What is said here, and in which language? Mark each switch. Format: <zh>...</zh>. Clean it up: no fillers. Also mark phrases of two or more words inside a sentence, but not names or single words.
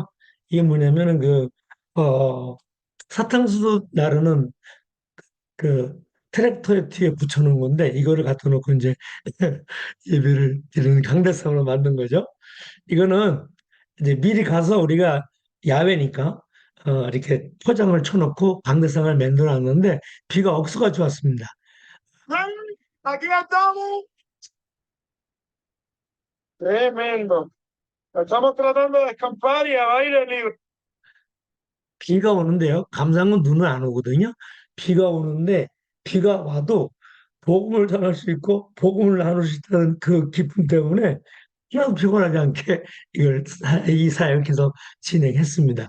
<ko>이게 뭐냐면은 어, 사탕수수 나르는 그 트랙터에 뒤에 붙여놓은 건데 이거를 갖다 놓고 이제 예배를 드리는 강대상으로 만든 거죠. 이거는 이제 미리 가서 우리가 야외니까 이렇게 포장을 쳐놓고 강대상을 만들어 놨는데 비가 억수가 좋았습니다.</ko> <es>Aquí estamos. Tremendo. Estamos tratando de escapar y a aire libre.</es> <ko>비가 오는데요. 감상은 눈은 안 오거든요. 비가 오는데 비가 와도 복음을 전할 수 있고 복음을 나눌 수 있다는 그 기쁨 때문에 그냥 피곤하지 않게 이 사역을 계속 진행했습니다.</ko>